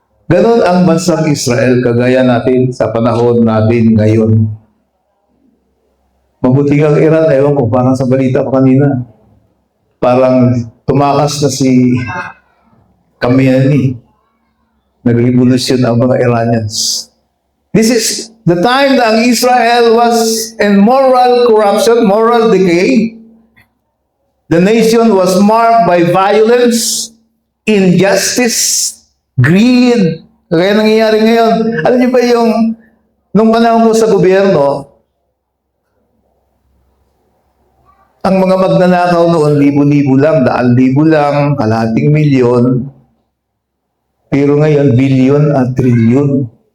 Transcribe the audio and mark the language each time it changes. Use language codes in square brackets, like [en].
[tl] Ganon ang bansang Israel, kagaya natin sa panahon natin ngayon. Mabuti ang Iran, ewan ko, parang sa balita pa kanina. Parang tumakas na si Khamenei. Nag-revolusyon ang mga Iranians. [en] This is the time that Israel was in moral corruption, moral decay. The nation was marked by violence, injustice, greed. [tl] Kaya nangyayari ngayon. Alam niyo ba yung nung panahon ko sa gobyerno, ang mga magnanakaw noon, libo-libo lang, daan-libo lang, kalahating milyon. Pero ngayon, bilyon at trilyon.